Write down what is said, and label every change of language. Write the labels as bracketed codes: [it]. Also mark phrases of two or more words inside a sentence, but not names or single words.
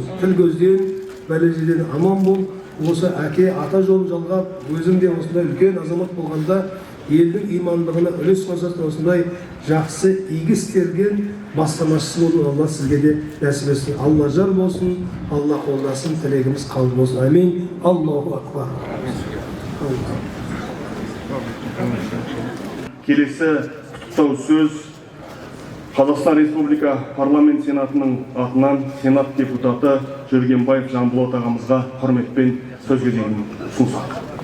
[kk] Тіл көзден, бәлежеден аман бол. Осы әке ата жолын жалғап, өзің де осындай үлкен азамат болғанда елдің имандығына үлес қосатын осындай жақсы игі істерген бастамашысы болу Алла сізге де нәсіп етсін. Алла жар болсын, Алла қолдасын, тілегіміз қабыл болсын. Амин. [ar] الله أكبر. [kk] Келесі құттықтау сөз Қазақстан Республика парламент сенатының атынан сенат депутаты Жүргенбаев Жанболат ағамызға құрметпен сөз кезегін ұсынсақ.